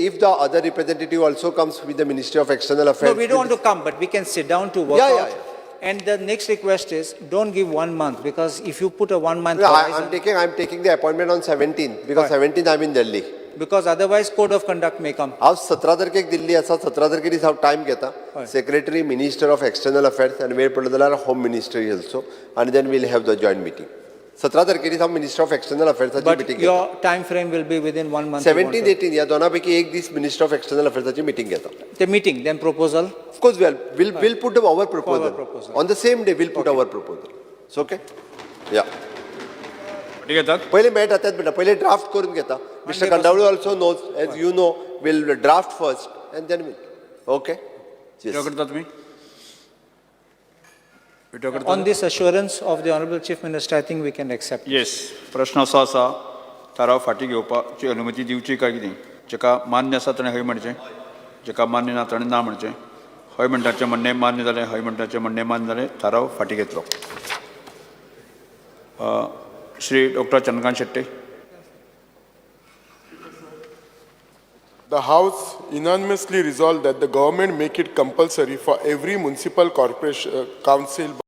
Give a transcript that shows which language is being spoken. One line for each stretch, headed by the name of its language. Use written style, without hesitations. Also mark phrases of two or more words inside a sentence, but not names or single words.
English: If the other representative also comes with the Ministry of External Affairs. No, we don't want to come, but we can sit down to work Yeah, out. yeah. And the next request is, don't give 1 month, because if you put a 1 month Yeah, horizon, I'm taking the appointment on 17th because 17th I'm in Delhi. because otherwise code of conduct may come.
Konkani: हांव 17 तारखेक दिल्ली आसा. 17 तारखे दीस हांव टायम घेता. सेक्रेटरी,
English: Minister of External Affairs
Konkani: आनी वेळ पडलो जाल्यार
English: Home Ministry also,
Konkani: आनी
English: then will have the joint meeting.
Konkani: 17 तारखे दीस हांव
English: Minister of External Affairs But
Konkani: मिटींग
English: your time frame will be within 1 month.
Konkani: 17th, 18th ह्या दोनापैकी एक दीस
English: Minister of External Affairs
Konkani: मिटींग घेता.
English: The meeting, then proposal. Of course, we'll put our proposal. proposal. On the same day. We'll put our proposal. It's okay? Yeah.
Konkani: पहिले मेळटा तेच बेटा. पहिले ड्राफ्ट करून घेता.
English: Mister Kandavalu also knows, as you know, will draft first and then okay.
Konkani: करता तुम्ही
English: On this assurance of the Honorable Chief Minister, I think we can accept. येस.
Konkani: प्रश्न असो आसा, थाराव फाटी घेवपाची अनुमती दिवची काय कितें? जेका मान्य आसा ताणें हय म्हणचें, जेका मान्य ना ताणें ना म्हणचें. हय म्हणटाचें म्हणणें मान्य जालें, हय म्हणटाचें म्हणणें मान्य जालें, थाराव फाटी घेतलो. श्री डॉक्टर चंद्रकांत शेट्टे.
English: The House unanimously resolved that the government make it compulsory for every municipal corporation council